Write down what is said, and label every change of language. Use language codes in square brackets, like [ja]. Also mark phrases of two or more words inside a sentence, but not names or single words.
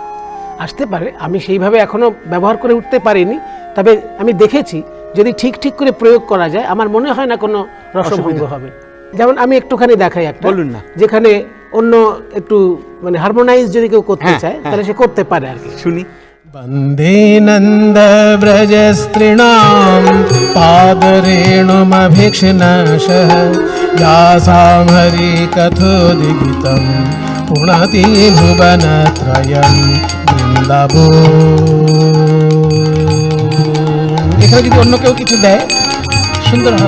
[bn] আসতে পারে, আমি সেইভাবে এখনো ব্যবহার করে উঠতে পারিনি, তবে আমি দেখেছি যদি ঠিক ঠিক করে প্রয়োগ করা যায় আমার মনে হয় না কোনো রসভঙ্গ হবে। যেমন আমি একটুখানি দেখাই একটা, বলুন না। যেখানে অন্য একটু মানে হারমোনাইজ যদি কেউ করতে হ্যাঁ, চায় হ্যাঁ। তাহলে সে করতে পারে আর কি। শুনি। [sa] वन्दे नन्दव्रजस्त्रीणां पादरेणुमभीक्ष्णशः यासां हरिकथोदितं पुणति भुवनत्रयं বৃন্দাবন। [bn] এখানে যদি অন্য কেউ কিছু দেয় সুন্দর হবে।